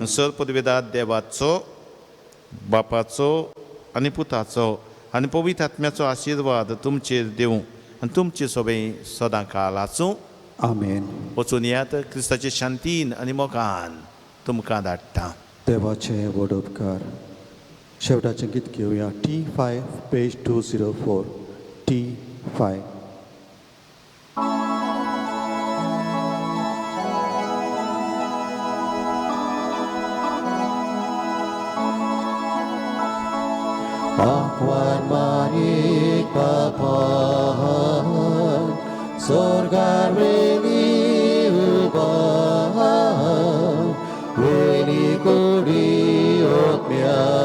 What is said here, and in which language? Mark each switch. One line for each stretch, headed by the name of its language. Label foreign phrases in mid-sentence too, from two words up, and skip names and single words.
Konkani: सर पदवेदार देवाचो बापाचो आनी पुताचो आनी पवित्र आत्म्याचो आशिर्वाद तुमचेर दिवं आनी तुमचे सोबे सदां काळ आसूं. आमेन. वचून यात क्रिस्ताचे शांतीन आनी मोगान तुमकां धाडटा. देवाचे व्हड उपकार. शेवटाचें गीत घेवया T5 पेज 204 T5. Akuan manik papan sorgar reni ubah reni kuri otmia